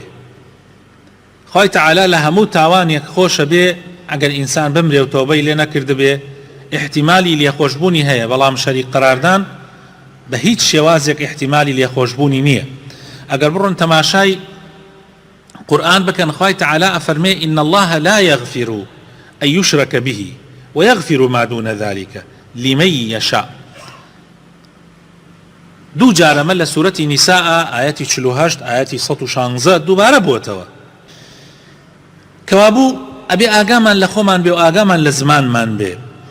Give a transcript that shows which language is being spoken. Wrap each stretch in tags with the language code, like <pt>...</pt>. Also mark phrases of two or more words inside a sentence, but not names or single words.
<ckb>خوای تەعالا لە هەموو تاوانێک خۆشە بێ ئەگەر ئینسان بمرێ و تۆبەی لێ نەکرد بێ، احتیمالی لێخۆشبوونی هەیە، بەڵام شەریک قەراردان بە هیچ شێوازێک احتیمالی لێخۆشبوونی نییە. ئەگەر بڕۆن تەماشای قورئان بکەن، خوای تەعالا ئەفەرمێ</ckb> <ar>ئین الله لا یغفر أن يشرك به ويغفر ما دون ذلك لمن يشاء.</ar> <ckb>دوو جارەمە لە سوورەتی نیساء ئاەتی 48 ئاەتی 116 دووبارە بووەتەوە. کەوابوو ئەبێ ئاگامان لە خۆمان بێ و ئاگامان لە زمانمان بێ.</ckb>